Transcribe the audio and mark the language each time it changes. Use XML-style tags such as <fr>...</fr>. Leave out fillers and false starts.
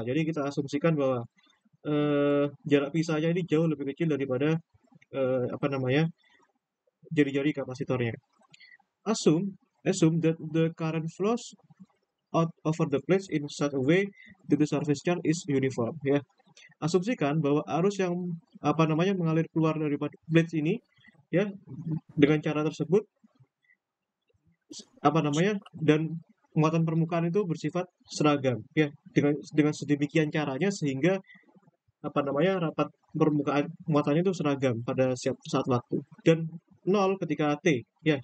<id>Jadi kita asumsikan bahwa jarak pisahnya ini jauh lebih kecil daripada apa namanya, jari-jari kapasitornya.</id> <en>Assume assume that the current flows out over the plates in such a way that the surface charge is uniform ya.</en> <id>Asumsikan bahwa arus yang apa namanya mengalir keluar dari plates ini ya dengan cara tersebut apa namanya dan muatan permukaan itu bersifat seragam ya dengan sedemikian caranya sehingga apa namanya rapat permukaan muatannya itu seragam pada saat waktu dan nol ketika T ya.</id>